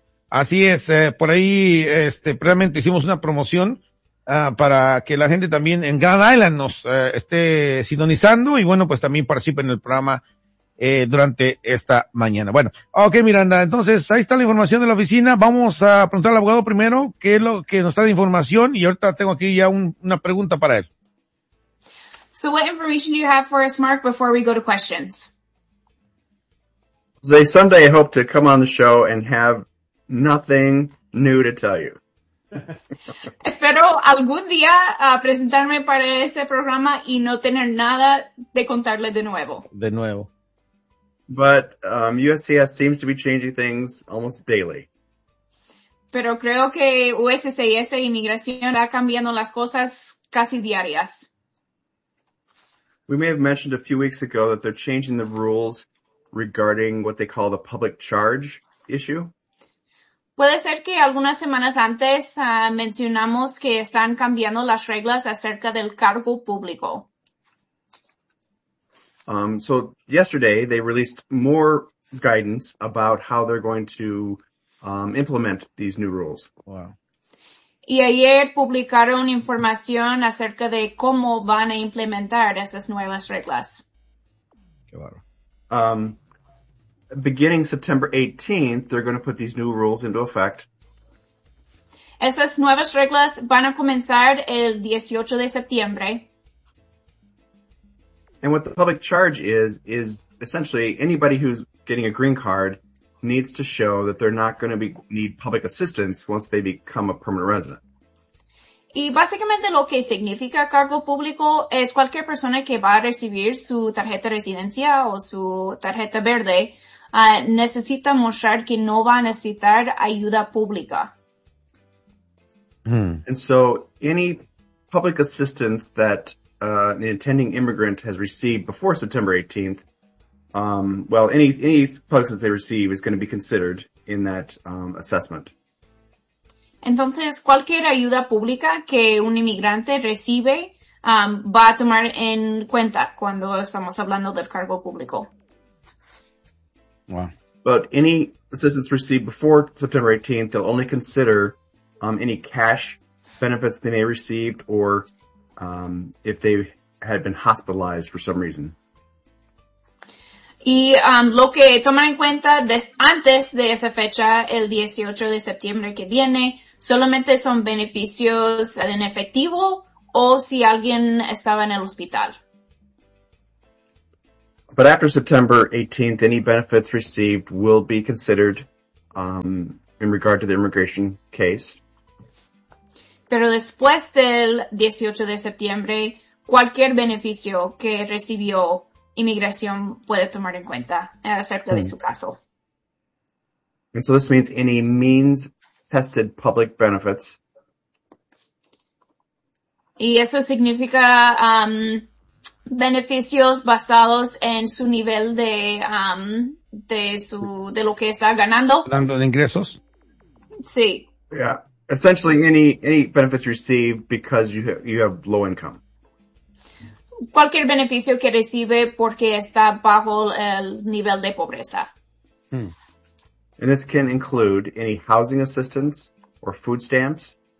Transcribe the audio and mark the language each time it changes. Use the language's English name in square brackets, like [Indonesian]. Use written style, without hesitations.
[Spanish] Así es, por ahí previamente hicimos una promoción para que la gente también en Grand Island nos esté sintonizando y bueno, pues también participe en el programa durante esta mañana. Bueno, ok, Miranda, entonces ahí está la información de la oficina. Vamos a preguntar al abogado primero qué es lo que nos da de información y ahorita tengo aquí ya una pregunta para él. [English] So what information do you have for us, Mark, before we go to questions? Jose, someday I hope to come on the show and have nothing new to tell you. [Spanish] Espero algún día presentarme para ese programa y no tener nada de contarle de nuevo. De nuevo. [English] But USCIS seems to be changing things almost daily. [Spanish] Pero creo que USCIS Inmigración está cambiando las cosas casi diarias. [English] We may have mentioned a few weeks ago that they're changing the rules regarding what they call the public charge issue. [Spanish] Puede ser que algunas semanas antes mencionamos que están cambiando las reglas acerca del cargo público. [English] So yesterday they released more guidance about how they're going to implement these new rules. Wow. [Spanish] Y ayer publicaron información acerca de cómo van a implementar esas nuevas reglas. Qué bueno. [English] Beginning September 18th, they're going to put these new rules into effect. [Spanish] Esas nuevas reglas van a comenzar el 18 de septiembre. [English] And what the public charge is essentially anybody who's getting a green card needs to show that they're not going to be need public assistance once they become a permanent resident. [Spanish] Y básicamente lo que significa cargo público es cualquier persona que va a recibir su tarjeta residencia o su tarjeta verde necesita mostrar que no va a necesitar ayuda pública. [English] And so any public assistance that an intending immigrant has received before September 18th, any public assistance they receive is going to be considered in that assessment. [Spanish] Entonces, cualquier ayuda pública que un inmigrante recibe va a tomar en cuenta cuando estamos hablando del cargo público. [English] Wow. But any assistance received before September 18th, they'll only consider any cash benefits they may have received or if they had been hospitalized for some reason. [Spanish] Y lo que toman en cuenta antes de esa fecha, el 18 de septiembre que viene, solamente son beneficios en efectivo o si alguien estaba en el hospital. [English] But after September 18th, any benefits received will be considered in regard to the immigration case. [Spanish] Pero después del 18 de septiembre, cualquier beneficio que recibió inmigración puede tomar en cuenta acerca de su caso. [English] And so this means any means-tested public benefits. [Spanish] Y eso significa beneficios basados en su nivel de lo que está ganando. ¿Hablando de ingresos? Sí. [English] Yeah. Essentially, any benefits received because you have low income. [Spanish] Cualquier beneficio que recibe porque está bajo el nivel de pobreza. Hmm. [English] And this can include any housing assistance or food stamps.